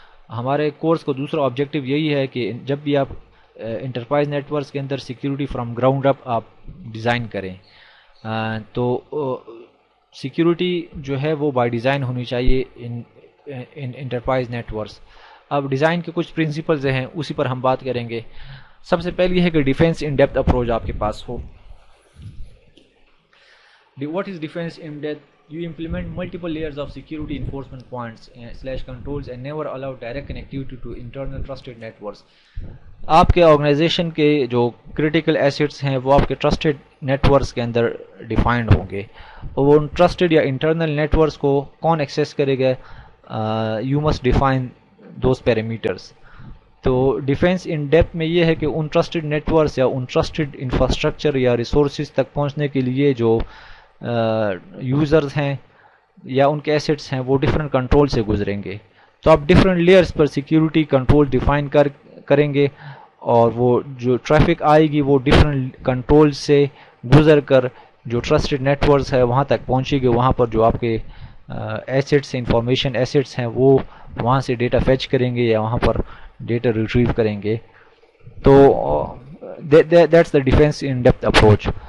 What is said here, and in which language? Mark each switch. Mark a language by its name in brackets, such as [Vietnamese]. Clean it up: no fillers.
[Urdu] ہمارے کورس کو دوسرا آبجیکٹیو یہی ہے کہ جب بھی آپ انٹرپرائز نیٹورکس کے اندر سیکیورٹی فرام گراؤنڈ اپ آپ ڈیزائن کریں تو سیکیورٹی جو ہے وہ بائی ڈیزائن ہونی چاہیے ان انٹرپرائز نیٹورکس. اب ڈیزائن کے کچھ پرنسپلز ہیں اسی پر ہم بات کریں گے. سب سے پہلی ہے کہ ڈیفینس ان ڈیپتھ اپروچ آپ کے پاس ہو. [English] What is defence in depth? You implement multiple layers of security enforcement points / controls and never allow direct connectivity to internal trusted networks. [Urdu] آپ کے آرگنائزیشن کے جو کریٹیکل ایسٹس ہیں وہ آپ کے ٹرسٹڈ نیٹورکس کے اندر ڈیفائنڈ ہوں گے، اور وہ ان ٹرسٹڈ یا انٹرنل نیٹورکس کو کون ایکسیس کرے گا، [English] You must define those parameters. [Urdu] تو ڈیفینس ان ڈیپتھ میں یہ ہے کہ ان ٹرسٹڈ نیٹورکس یا ان ٹرسٹڈ انفراسٹرکچر یا ریسورسز تک پہنچنے کے لیے جو یوزرز ہیں یا ان کے ایسٹس ہیں وہ ڈفرینٹ کنٹرول سے گزریں گے. تو آپ ڈفرینٹ لیئرز پر سیکیورٹی کنٹرول ڈیفائن کریں گے، اور وہ جو ٹریفک آئے گی وہ ڈفرینٹ کنٹرول سے گزر کر جو ٹرسٹڈ نیٹورکس ہے وہاں تک پہنچے گی. وہاں پر جو آپ کے ایسٹس انفارمیشن ایسٹس ہیں وہ وہاں سے ڈیٹا فیچ کریں گے یا وہاں پر ڈیٹا ریٹریو کریں گے. [English] تو that's the defence in depth approach.